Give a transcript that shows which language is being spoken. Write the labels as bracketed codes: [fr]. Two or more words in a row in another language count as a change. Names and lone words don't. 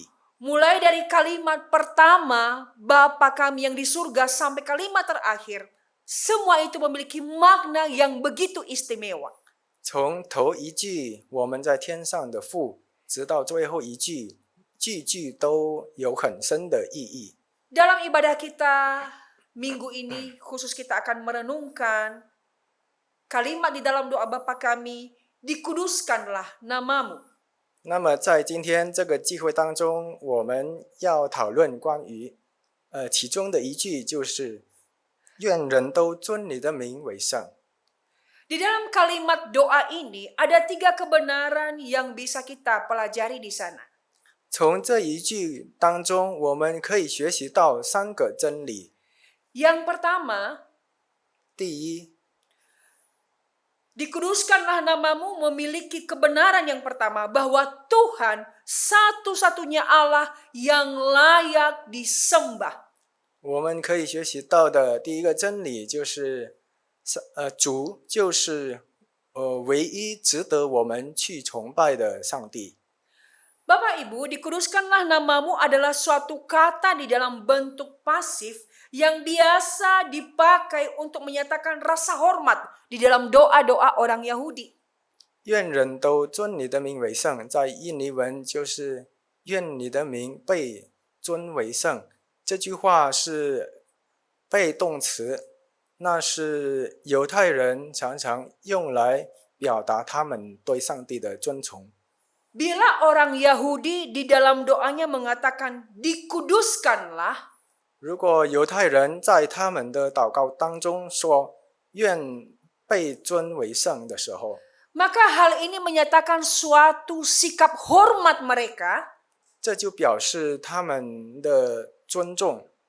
[id] Mulai dari kalimat pertama, Bapa kami yang di surga, sampai kalimat terakhir, semua itu memiliki makna yang begitu istimewa. [zh] 从头一句我们在天上的父，直到最后一句，句句都有很深的意义。 [id] Dalam ibadah kita minggu ini, khusus kita akan merenungkan kalimat di dalam doa Bapa kami, dikuduskanlah namamu. [zh] 那么在今天这个聚会当中，我们要讨论关于其中的一句就是愿人都尊你的名为圣。 [id] Di dalam kalimat doa ini ada 3 kebenaran yang bisa kita pelajari di sana. [zh] 从这一句当中，我们可以学习到3个真理。 [id] Yang pertama, [zh] 第一， [id] dikuduskanlah namamu memiliki kebenaran yang pertama bahwa Tuhan satu-satunya Allah yang layak disembah. [zh] 我们可以学习到的第一个真理就是，主就是唯一值得我们去崇拜的上帝。 [id] Bapak Ibu, dikuduskanlah namamu adalah suatu kata di dalam bentuk pasif yang biasa dipakai untuk menyatakan rasa hormat di dalam doa-doa orang Yahudi. [zh] 愿人都尊你的名为圣，在印尼文就是愿你的名被尊为圣。这句话是被动词，那是犹太人常常用来表达他们对上帝的尊崇。 [id] Bila orang Yahudi di dalam doanya mengatakan dikuduskanlah, [zh] 如果犹太人在他们的祷告当中说愿被尊为圣的时候， [id] maka hal ini menyatakan suatu sikap hormat mereka, [zh] 这就表示他们的尊重，